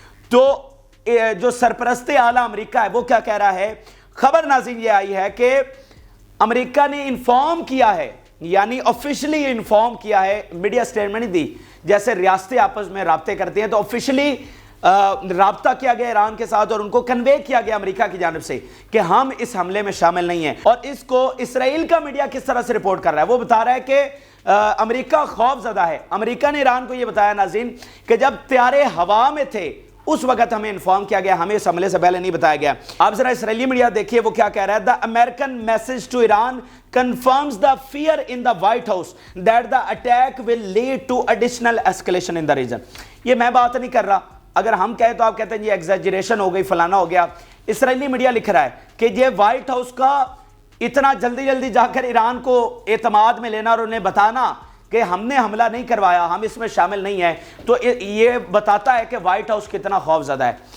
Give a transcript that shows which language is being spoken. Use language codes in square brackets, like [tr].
[ur] تو جو سرپرست اعلیٰ امریکہ ہے وہ کیا کہہ رہا ہے؟ خبر ناظرین یہ آئی ہے کہ امریکہ نے انفارم کیا ہے, یعنی آفیشلی انفارم کیا ہے, میڈیا سٹیٹمنٹ نہیں دی, جیسے ریاستیں آپس میں رابطے کرتی ہیں تو آفیشلی رابطہ کیا گیا ایران کے ساتھ اور ان کو کنوے کیا گیا امریکہ کی جانب سے کہ ہم اس حملے میں شامل نہیں ہیں. اور اس کو اسرائیل کا میڈیا کس طرح سے رپورٹ کر رہا ہے؟ وہ بتا رہا ہے کہ امریکہ خوف زدہ ہے. امریکہ نے ایران کو یہ بتایا ناظرین کہ جب طیارے ہوا میں تھے اس وقت ہمیں انفارم کیا گیا, ہمیں اس حملے سے پہلے نہیں بتایا گیا. آپ ذرا اسرائیلی میڈیا دیکھیے وہ کیا کہہ رہا ہے. [en] The American message to Iran confirms the fear in the White House that the attack will lead to additional escalation in the region. [ur] یہ میں بات نہیں کر رہا, اگر ہم کہیں تو آپ کہتے ہیں یہ ایگزیجریشن ہو گئی, فلانا ہو گیا. اسرائیلی میڈیا لکھ رہا ہے کہ یہ وائٹ ہاؤس کا اتنا جلدی جا کر ایران کو اعتماد میں لینا اور انہیں بتانا کہ ہم نے حملہ نہیں کروایا, ہم اس میں شامل نہیں ہیں, تو یہ بتاتا ہے کہ وائٹ ہاؤس کتنا خوف زدہ ہے.